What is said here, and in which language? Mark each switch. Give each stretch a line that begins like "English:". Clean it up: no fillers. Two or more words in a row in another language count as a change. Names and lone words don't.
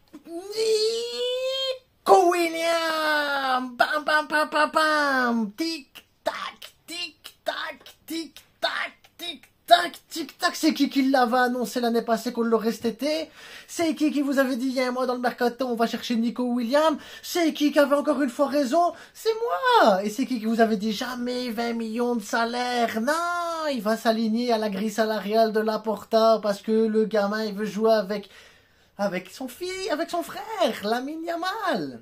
French: Nico Williams. Bam, bam, bam, bam, bam. Tic, tac, tic, tac, tic, tac, tic, tac, tic, tac. C'est qui l'avait annoncé l'année passée qu'on l'aurait cet été? C'est qui vous avait dit il y a un mois dans le mercato on va chercher Nico Williams? C'est qui avait encore une fois raison? C'est moi. Et c'est qui vous avait dit jamais 20 millions de salaire? Non, il va s'aligner à la grille salariale de Laporta parce que le gamin il veut jouer avec son frère, Lamine Yamal.